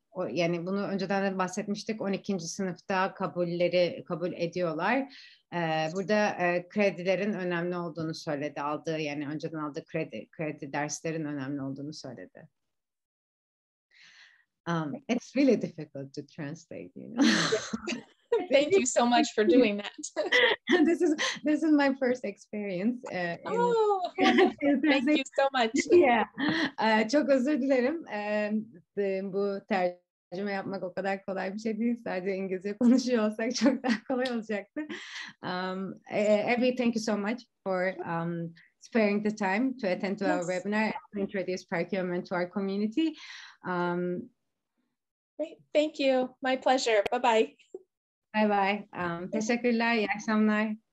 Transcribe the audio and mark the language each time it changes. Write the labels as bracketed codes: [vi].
[tr] Yani bunu önceden de bahsetmiştik. 12. sınıfta kabul ediyorlar. Burada kredilerin önemli olduğunu söyledi. Yani önceden aldığı kredi derslerin önemli olduğunu söyledi. [en] It's really difficult to translate, you know. Thank you so much for doing that. This is my first experience. Thank you so much. [tr] Yeah. Çok özür dilerim. Bu tercüme yapmak o kadar kolay bir şey değil. Sadece İngilizce konuşuyor olsak çok daha kolay olacaktı. [en] Abby, thank you so much for sparing the time to attend to our webinar and to introduce Perkiomen'de to our community. Great, thank you. My pleasure. Bye-bye. Bye bye. [tr] Teşekkürler, iyi akşamlar.